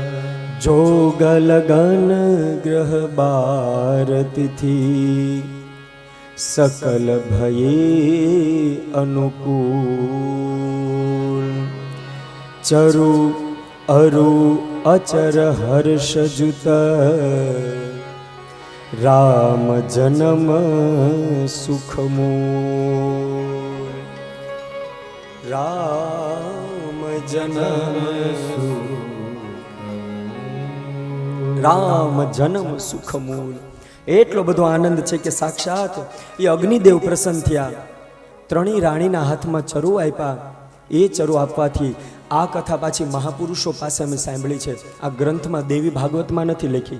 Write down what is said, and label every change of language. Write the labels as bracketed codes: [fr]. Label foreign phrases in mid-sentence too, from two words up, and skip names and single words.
[awa] जोग लगन ग्रह बार तिथि सकल भये अनुकूल, चरु अरु अचर हर्ष जुत राम जन्म सुख मूल, राम जन्म [gu] રામ જન્મ સુખ મૂળ. એટલો બધો આનંદ છે કે સાક્ષાત એ અગ્નિદેવ પ્રસન્ન થયા. 3 રાણીના હાથમાં ચરુ આપ્યા. એ ચરુ આપવાથી આ કથા પાછી મહાપુરુષો પાસે અમે સાંભળી છે, આ ગ્રંથમાં દેવી ભાગવતમાં નથી લખી.